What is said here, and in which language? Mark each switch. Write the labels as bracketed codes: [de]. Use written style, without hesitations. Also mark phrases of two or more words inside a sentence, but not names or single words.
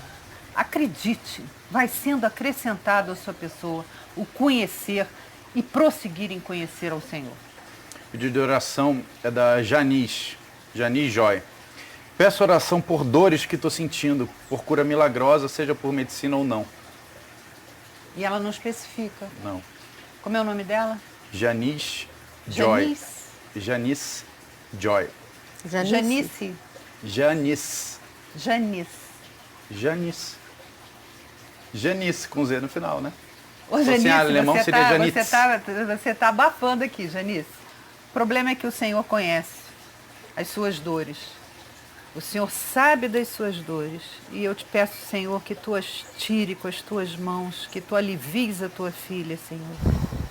[pt] Acredite, vai sendo acrescentado à sua pessoa o conhecer e prosseguir em conhecer ao Senhor. O pedido de oração é da Janice Joy. Peço oração por dores que estou sentindo, por cura milagrosa, seja por medicina ou não. E ela não especifica. Não. Como é o nome dela? Janice Joy. Janice. Janice Joy. Janice. Janice. Janice. Janice. Janice, com Z no final, né? Ô, Se fosse em Janice, alemão seria Janitz. você tá abafando aqui, Janice. O problema é que o Senhor conhece as suas dores. O Senhor sabe das suas dores. E eu te peço, Senhor, que tu as tire com as tuas mãos, que tu alivies a tua filha, Senhor.